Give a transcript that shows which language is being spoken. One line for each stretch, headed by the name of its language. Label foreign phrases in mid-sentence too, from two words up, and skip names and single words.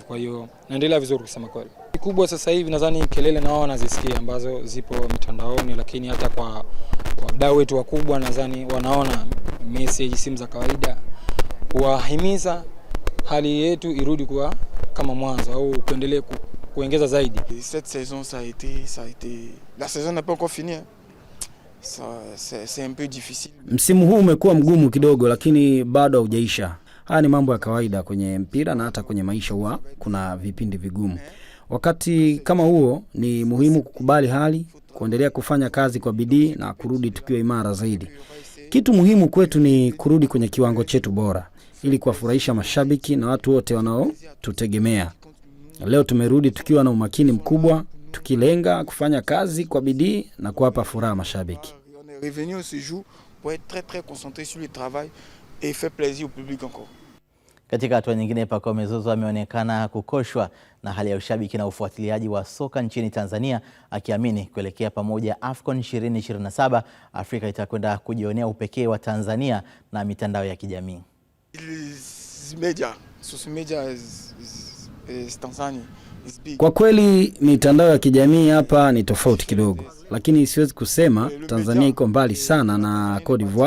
Swahili: Kwa hiyo naendelea vizuri kusema kweli. Kikubwa sasa hivi nadhani kelele na wao wanazisikia ambazo zipo mitandaoni, lakini hata kwa wadau wetu wakubwa nadhani wanaona message, simu za kawaida kuwahimiza hali yetu irudi kuwa kama mwanzo au kuendelee kuongeza zaidi.
French: Cette saison ça a été la saison n'est pas encore finie. C'est un peu difficile.
Swahili: Msimu huu umekuwa mgumu kidogo, lakini bado haujaisha. Haya ni mambo ya kawaida kwenye mpira na hata kwenye maisha huwa kuna vipindi vigumu. Wakati kama huo ni muhimu kukubali hali, kuendelea kufanya kazi kwa bidii na kurudi tukiwa imara zaidi. Kitu muhimu kwetu ni kurudi kwenye kiwango chetu bora ili kuwafurahisha mashabiki na watu wote wanaotutegemea. Leo tumerudi tukiwa na umakini mkubwa, tukilenga kufanya kazi kwa bidii na kuwapa furaha mashabiki.
French: On est revenu au séjour pour être très concentré sur le travail et faire plaisir au public encore.
Swahili: Katika hatua nyingine, Pacome Zouzoua ameonekana kukoshwa na hali ya ushabiki na ufuatiliaji wa soka nchini Tanzania, akiamini kuelekea pamoja AFCON 2027 Afrika itakwenda kujionea upekee wa Tanzania na mitandao ya kijamii. Kwa kweli mitandao ya kijamii hapa ni tofauti kidogo, lakini siwezi kusema Tanzania iko mbali sana na Cote d'Ivoire.